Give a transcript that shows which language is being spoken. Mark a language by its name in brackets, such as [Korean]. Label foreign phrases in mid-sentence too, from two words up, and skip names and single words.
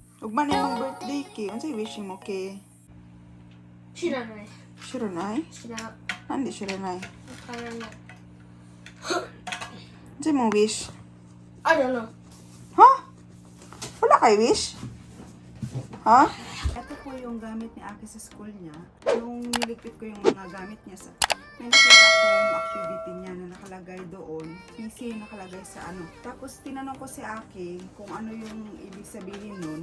[Cebuano] Ug man imong birthday kay, unsay wishing mo kay? [Japanese] 知らない。 Shiranay? 知らん。 [Filipino] Hindi shiranay. [Japanese] わからない。 [Cebuano] Unsay mong wish? [English] I don't know. [Cebuano] Ha? Wala kay wish? Ha? [Filipino] Ito po yung gamit ni Aki sa school niya. Nung niligpit ko yung mga gamit niya sa... May nakita akong activity niya na nakalagay doon. PC nakalagay sa ano. Tapos tinanong ko si Aki kung ano yung ibig sabihin nun.